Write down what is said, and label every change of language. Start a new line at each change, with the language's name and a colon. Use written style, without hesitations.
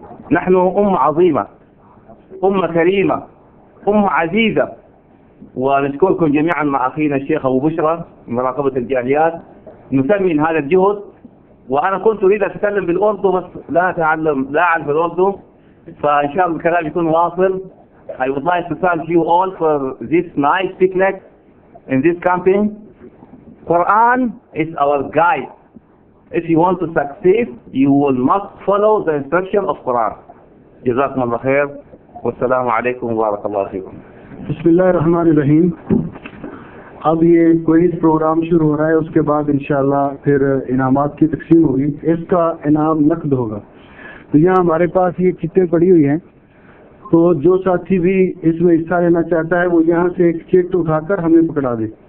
Arabic: نحن أمة عظيمة، أمة كريمة، أمة عزيزة. ونشكركم جميعا مع أخينا الشيخ أبو بشرى مراقبة الجاليات نثمن هذا الجهد. وأنا كنت أريد أتكلم بالأردو بس لا أعرف الأردو، فإن شاء الله الكلام يكون واصل.
English: I would like to thank you all for this nice picnic in this camping. Quran is our guide. If you want to succeed, you will must follow the instruction of Quran.
Arabic: جزاكم الله خير والسلام عليكم وبارك الله فيكم.
Hindi: बिस्मिल्लाहिर्रहमानिर्रहीम। अब ये quiz programme शुरू हो रहा है, उसके बाद इंशाल्लाह फिर इनामात की तकसीम होगी। इसका इनाम नकद होगा। तो यहाँ हमारे पास ये चिट्ठे पड़ी हुई हैं, तो जो साथी भी इसमें हिस्सा लेना चाहता है वो यहाँ से एक चिट उठाकर हमें पकड़ा दे।